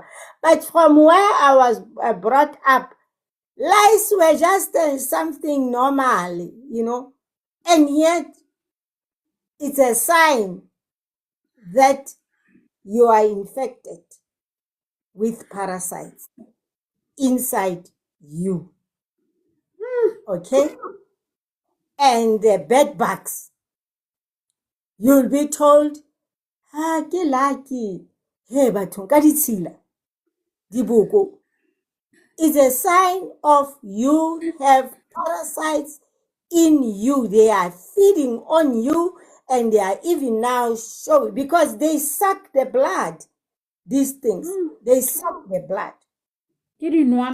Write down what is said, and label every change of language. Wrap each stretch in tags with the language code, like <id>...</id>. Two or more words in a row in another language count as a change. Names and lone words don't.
<en>But from where I was brought up, lice were just something normal, and yet it's a sign that you are infected with parasites inside you. Okay? And the bed bugs, you'll be told,</en> <tn>ke lucky. Hey, bathong ka ditshila, diboko.</tn> <en>It's a sign of you have parasites in you. They are feeding on you, and they are even now showing, because they suck the blood. These things, they suck the blood.</en> <tn>Ke dinwa</tn>